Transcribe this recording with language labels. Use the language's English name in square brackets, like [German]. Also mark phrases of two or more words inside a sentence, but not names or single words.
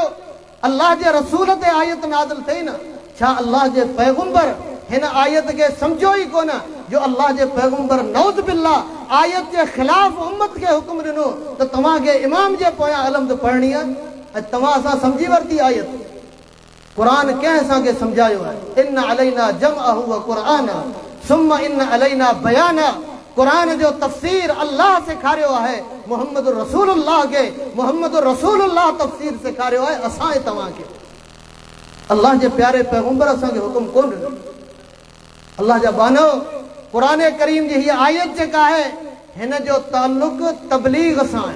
[Sindhi] अल्लाह जे रसूल ते आयत नाज़िल थई न, छा अल्लाह जे पैगंबर हिन आयत खे सम्झो ई कोन जो अल्लाह जे पैगंबर [Arabic] نعوذ بالله [Sindhi] आयत जे ख़िलाफ़ उम्मत खे हुक्म ॾिनो त तव्हांखे इमाम जे पोयां अलमद पढ़णी आहे ऐं तव्हां असां सम्झी वरिती आयत? क़ुरान कंहिं असांखे सम्झायो आहे, [Arabic] إن علينا جمعه وقرآنه ثم إن علينا بيانه. [Sindhi] क़ुरान जो तफ़सीर अल्लाह सेखारियो आहे मोहम्मद रसूलुल्लाह खे, मोहम्मद रसूलुल्लाह तफ़सीर सेखारियो आहे असां ऐं तव्हांखे। अल्लाह जे प्यारे पैगंबर असांखे हुकुम कोन ॾिनो। अल्लाह जा बानो, क़ुरान करीम जी हीअ आयत जेका आहे हिन जो ताल्लुक़ तबलीग सां आहे।